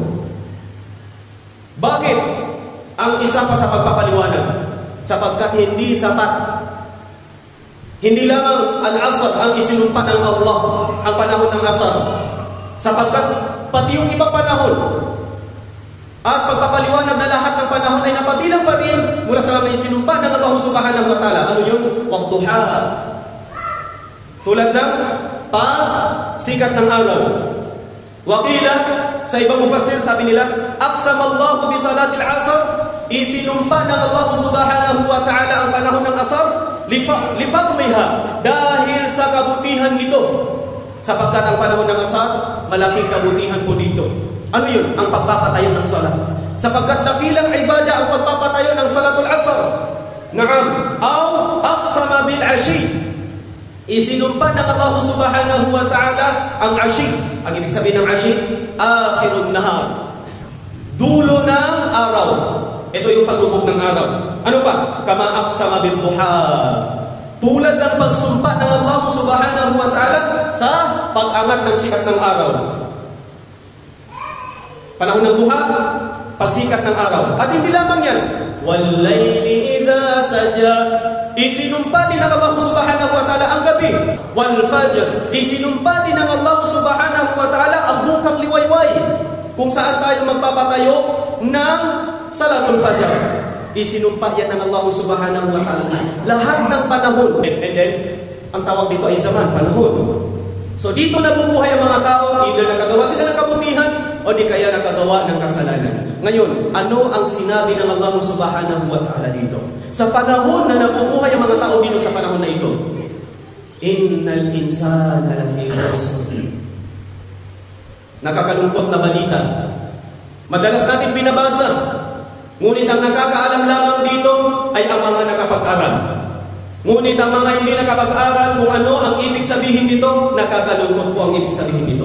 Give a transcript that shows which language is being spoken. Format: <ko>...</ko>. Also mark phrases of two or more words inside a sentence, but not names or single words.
<tl>Bakit? Ang isa pa sa pagpapaliwanag, sapagkat hindi sapat. Hindi lamang al-asr ang isinumpa ng Allah, ang panahon ng asr. Sapagkat pati yung ibang panahon at pagpapaliwanag na lahat ng panahon ay napabilang pa rin mula sa mga isinumpa ng Allah</tl> <ar>سبحانه وتعالى.</ar> <tl>Ano yun? Wadduha. Tulad ng sikat ng araw. Wakila, sa ibang mufassir, sabi nila,</tl> <ar>أقسم الله بصلاة العصر,</ar> <tl>isinumpa ng Allah</tl> <ar>سبحانه وتعالى</ar> <tl>ang panahon ng asar, lifadliha, dahil sa kabutihan nito. Sapagkat ang panahon ng asar, malaking kabutihan po dito. Ano yun? Ang pagpapatayo ng salat. Sapagkat dakilang ibadah ang pagpapatayo ng</tl> <ar>صلاة العصر. نعم، أو أقسم بالعشي,</ar> <tl>isinumpa ng Allah</tl> <ar>سبحانه وتعالى</ar> <tl>ang ashi. Ang ibig sabihin ng ashi,</tl> <ar>آخر النهار,</ar> <tl>dulo ng araw. Ito yung paglubog ng araw. Ano pa?</tl> <ar>كما أقسم بالضحى,</ar> <tl>tulad ng pagsumpa ng Allah</tl> <ar>سبحانه وتعالى</ar> <tl>sa pag-angat ng sikat ng araw. Panahon ng duha, pagsikat ng araw. At hindi lamang yan,</tl> <ar>والليل إذا سجى,</ar> <tl>isinumpa din ng Allah</tl> <ar>سبحانه وتعالى</ar> <tl>ang gabi. Wal-fajr, isinumpa din ng Allah</tl> <ar>سبحانه وتعالى</ar> <tl>ang bukang liwayway, kung saan tayo magpapatayo ng</tl> <ar>صلاة الفجر.</ar> <tl>Isinumpa yan ng Allah</tl> <ar>سبحانه وتعالى</ar> <tl>lahat ng panahon.</tl> <en>And then,</en> <tl>ang tawag dito ay zaman, panahon. So dito nabubuhay ang mga tao, either nakagawa sila ng kabutihan o di kaya nakagawa ng kasalanan. Ngayon, ano ang sinabi ng Allah</tl> <ar>سبحانه وتعالى</ar> <tl>dito? Sa panahon na nabubuhay ang mga tao dito sa panahon na ito,</tl> <ar>إن الإنسان لفي خسر.</ar> <tl>Nakakalungkot na balita. Madalas natin binabasa, ngunit ang nakakaalam lamang dito ay ang mga nakapag-aral. Ngunit ang mga hindi nakapag-aral kung ano ang ibig sabihin dito, nakakalungkot po ang ibig sabihin dito.</tl>